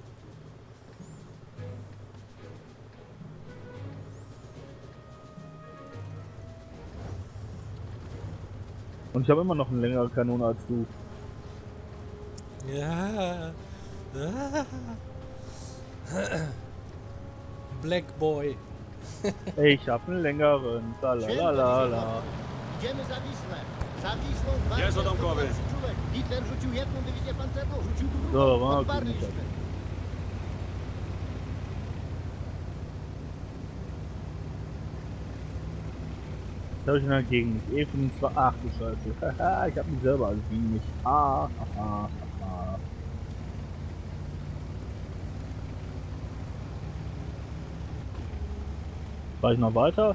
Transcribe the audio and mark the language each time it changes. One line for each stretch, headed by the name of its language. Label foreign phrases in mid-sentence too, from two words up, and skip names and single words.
German: Und ich habe immer noch eine längere Kanone als du. Ja.
English: Black Boy.
German: Ich habe einen längeren. Lalalala.
Polish: Idziemy za Wisłę. Za Wisłą Jest odamkowy. Hitler rzucił jedną dywizję pancerną, rzucił drugą.
German: So, war
Polish: Odparliśmy.
German: Da habe ich ihn dagegen nicht. E25. Ach du Scheiße. Haha, ich habe mich selber als gegen mich. Haha. War ich noch weiter?